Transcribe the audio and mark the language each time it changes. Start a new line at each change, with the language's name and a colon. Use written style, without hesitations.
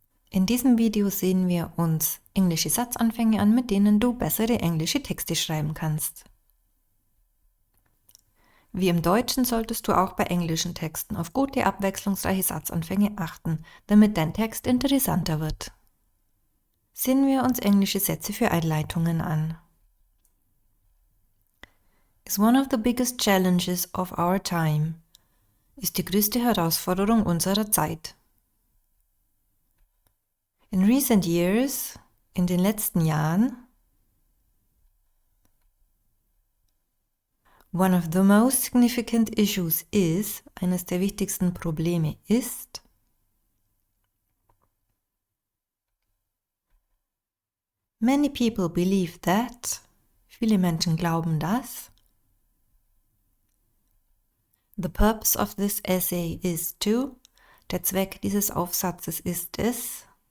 German: In diesem Video sehen wir uns englische Satzanfänge an, mit denen du bessere englische Texte schreiben kannst. Wie im Deutschen solltest du auch bei englischen Texten auf gute, abwechslungsreiche Satzanfänge achten, damit dein Text interessanter wird. Sehen wir uns englische Sätze für Einleitungen an.
English: Is one of the biggest challenges of our time.
German: Ist die größte Herausforderung unserer Zeit.
English: In recent years,
German: in den letzten Jahren,
English: one of the most significant issues is,
German: eines der wichtigsten Probleme ist,
English: many people believe that,
German: viele Menschen glauben, dass,
English: the purpose of this essay is to,
German: der Zweck dieses Aufsatzes ist es,